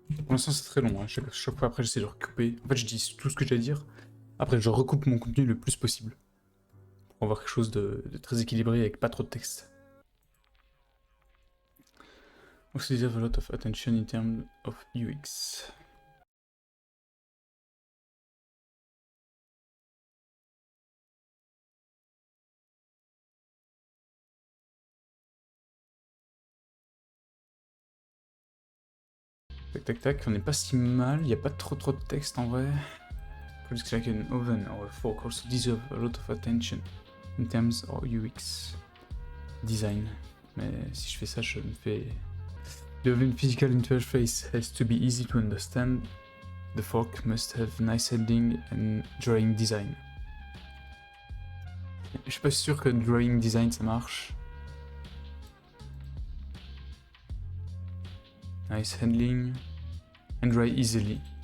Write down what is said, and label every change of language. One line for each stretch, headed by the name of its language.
French: Pour l'instant c'est très long, hein. Chaque fois après j'essaie de recouper. En fait je dis tout ce que j'ai à dire. Après je recoupe mon contenu le plus possible. Pour avoir quelque chose de très équilibré avec pas trop de texte.
English: Also deserve a lot of attention in terms of UX.
French: Tac tac tac, on n'est pas si mal, il n'y a pas trop de texte en vrai.
English: Projects like an oven or a fork also deserve a lot of attention in terms of UX design. Mais si je fais ça, je me fais... The oven physical interface has to be easy to understand. The fork must have nice handling and drawing design.
French: Je suis pas sûr que drawing design ça marche.
English: Nice handling and dry easily.